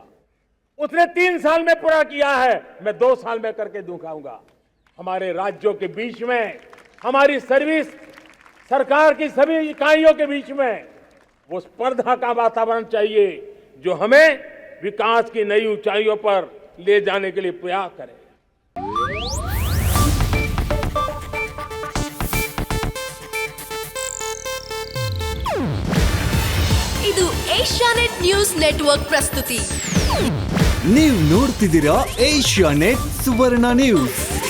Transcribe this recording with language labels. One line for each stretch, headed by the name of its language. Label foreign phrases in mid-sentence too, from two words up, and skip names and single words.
Hindi: उसने 3 साल में पूरा किया है, मैं 2 साल में करके दिखाऊंगा। हमारे राज्यों के बीच में, हमारी सर्विस सरकार की सभी इकाइयों के बीच में वो स्पर्धा का वातावरण चाहिए जो हमें विकास की नई ऊंचाइयों पर ले जाने के लिए प्रयास करे।
Kannada: ಇದು ಏಷ್ಯಾನೆಟ್ ನ್ಯೂಸ್ ನೆಟ್ವರ್ಕ್ ಪ್ರಸ್ತುತಿ. ನೀವು ನೋಡ್ತಿದ್ದೀರಾ ಏಷ್ಯಾನೆಟ್ ಸುವರ್ಣ ನ್ಯೂಸ್.